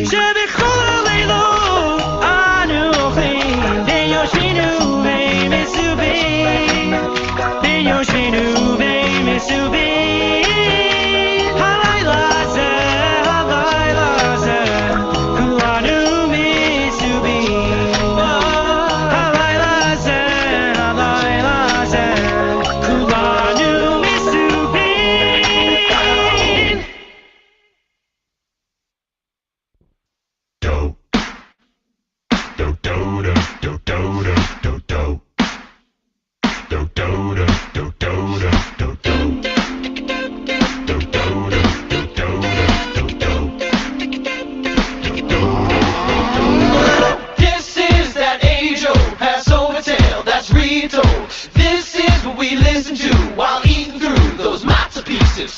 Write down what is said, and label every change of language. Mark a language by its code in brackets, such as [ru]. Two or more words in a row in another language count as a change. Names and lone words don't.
[he] שבכל הלילות אנו אוכלין בין יושבין ומסובין, בין יושבין ומסובין. הלילה הזה כולנו מסובין. הלילה הזה כולנו מסובין. Do do do do do do do do do do do do do do. [en] This is that age-old Passover tale that's retold. This is what we listen to while eating through those matzah pieces.